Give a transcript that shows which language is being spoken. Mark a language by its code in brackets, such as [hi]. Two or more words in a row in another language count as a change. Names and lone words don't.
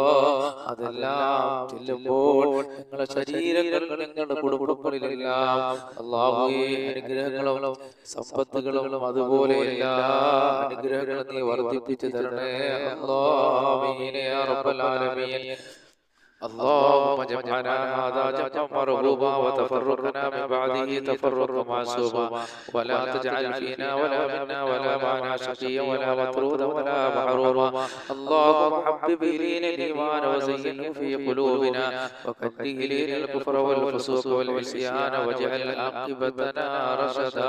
[ml] അതെല്ലാം ചെല്ലുമ്പോൾ ഞങ്ങളുടെ ശരീരങ്ങൾ, ഞങ്ങളുടെ കുടുംബങ്ങളിലെല്ലാം അല്ലാഹുവേ അനുഗ്രഹങ്ങളും സമ്പത്തുകളും അതുപോലെ എല്ലാ അനുഗ്രഹങ്ങളും നീ വർദ്ധിപ്പിച്ചു തരണേ അല്ലാ. [ar] آمين يا رب العالمين. اللهم اجعلنا هذا جمعا مرغوبا وتفرقنا من بعده تفرقا معصوما ولا تجعل فينا ولا منا ولا معنا شقيا ولا مطرودا ولا محروما. اللهم حبب إلينا الإيمان وزينه في قلوبنا وكره إلينا الكفر والفسوق والعصيان واجعل عاقبتنا رشدا.